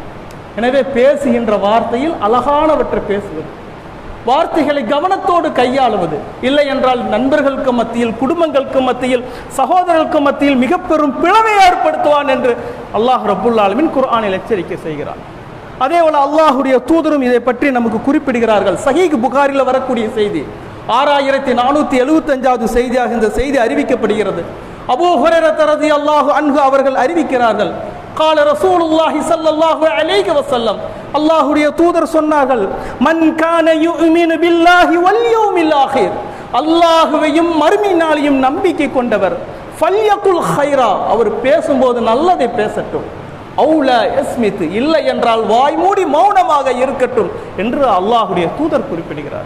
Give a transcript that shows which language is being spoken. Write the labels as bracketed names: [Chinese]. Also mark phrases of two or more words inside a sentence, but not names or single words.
[Tamil] எனவே பேசுகின்ற வார்த்தையில் அழகானவற்றை பேசுவது, வார்த்தைகளை கவனத்தோடு கையாளுவது, இல்லை என்றால் நண்பர்களுக்கு மத்தியில், குடும்பங்களுக்கு மத்தியில், சகோதரர்களுக்கு மத்தியில் மிக பெரும் பிளவை ஏற்படுத்துவான் என்று அல்லாஹ் [Arabic] رب العالمين [Tamil] குர்ஆனில் எச்சரிக்கை செய்கிறான். அதே போல அல்லாஹுடைய தூதரும் இதை பற்றி நமக்கு குறிப்பிடுகிறார்கள். சஹீஹ் புகாரில் வரக்கூடிய செய்தி 6475வது செய்தியாக இந்த செய்தி அறிவிக்கப்படுகிறது. அபூ ஹுரைரா [Arabic] رضي الله عنه [Tamil] அவர்கள் அறிவிக்கிறார்கள், [Arabic] قال رسول الله صلى الله عليه وسلم, [Tamil] அல்லாஹ்வுடைய தூதர் சொன்னார்கள், [Arabic] من كان يؤمن بالله واليوم الآخر, [Tamil] அல்லாஹ்வையும் மறுமை நாளையும் நம்பிக்கை கொண்டவர், [Arabic] فليقل خيرا, [Tamil] அவர் பேசும்போது நல்லதை பேசட்டும், [Arabic] أو ليصمت, [Tamil] இல்லை என்றால் வாய் மூடி மௌனமாக இருக்கட்டும் என்று அல்லாஹ்வுடைய தூதர் குறிப்பிடுகிறார்.